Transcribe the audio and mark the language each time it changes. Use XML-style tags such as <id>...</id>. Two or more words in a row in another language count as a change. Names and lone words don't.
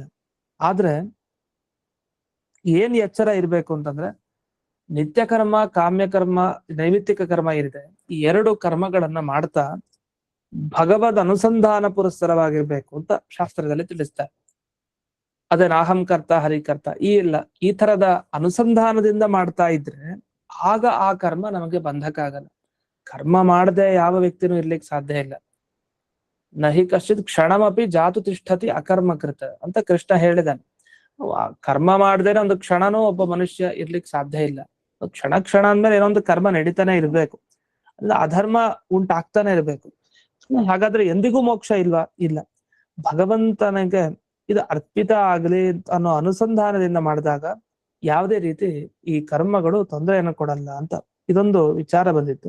<kn>ಆದ್ರೆ ಏನ್ ಎಚ್ಚರ ಇರ್ಬೇಕು ಅಂತಂದ್ರೆ, ನಿತ್ಯ ಕರ್ಮ, ಕಾಮ್ಯ ಕರ್ಮ, ನೈಮಿತ್ತಿಕ ಕರ್ಮ ಏನಿದೆ, ಈ ಎರಡು ಕರ್ಮಗಳನ್ನ ಮಾಡ್ತಾ ಭಗವದ್ ಅನುಸಂಧಾನ ಪುರಸ್ಸರವಾಗಿರ್ಬೇಕು ಅಂತ ಶಾಸ್ತ್ರದಲ್ಲಿ ತಿಳಿಸ್ತಾರೆ. ಅದೇನ</kn> <sa>ಅಹಂಕರ್ತ ಹರಿಕರ್ತ</sa> <kn>ಈ ತರದ ಅನುಸಂಧಾನದಿಂದ ಮಾಡ್ತಾ ಇದ್ರೆ ಆಗ ಆ ಕರ್ಮ ನಮಗೆ ಬಂಧಕ ಆಗಲ್ಲ. ಕರ್ಮ ಮಾಡದೆ ಯಾವ ವ್ಯಕ್ತಿನೂ ಇರ್ಲಿಕ್ಕೆ ಸಾಧ್ಯ ಇಲ್ಲ.</kn> <sa>ನಹಿ ಕಶ್ಚಿತ್ ಕ್ಷಣಮಪಿ ಜಾತು ತಿಷ್ಠತಿ ಅಕರ್ಮಕೃತ</sa> <kn>ಅಂತ ಕೃಷ್ಣ ಹೇಳಿದಾನೆ. ಕರ್ಮ ಮಾಡದೇನೆ ಒಂದು ಕ್ಷಣನೂ ಒಬ್ಬ ಮನುಷ್ಯ ಇರ್ಲಿಕ್ಕೆ ಸಾಧ್ಯ ಇಲ್ಲ. ಕ್ಷಣ ಕ್ಷಣ ಅಂದ್ಮೇಲೆ ಏನೋ ಒಂದು ಕರ್ಮ ನಡೀತಾನೆ ಇರ್ಬೇಕು, ಅಂದ್ರೆ ಅಧರ್ಮ ಉಂಟಾಗ್ತಾನೆ ಇರ್ಬೇಕು. ಹಾಗಾದ್ರೆ ಎಂದಿಗೂ ಮೋಕ್ಷ ಇಲ್ವಾ? ಇಲ್ಲ. ಭಗವಂತನಿಗೆ ಇದು ಅರ್ಪಿತ ಆಗ್ಲಿ ಅನ್ನೋ ಅನುಸಂಧಾನದಿಂದ ಮಾಡಿದಾಗ ಯಾವುದೇ ರೀತಿ ಈ ಕರ್ಮಗಳು ತೊಂದರೆಯನ್ನು ಕೊಡಲ್ಲ ಅಂತ ಇದೊಂದು ವಿಚಾರ ಬಂದಿತ್ತು.</kn>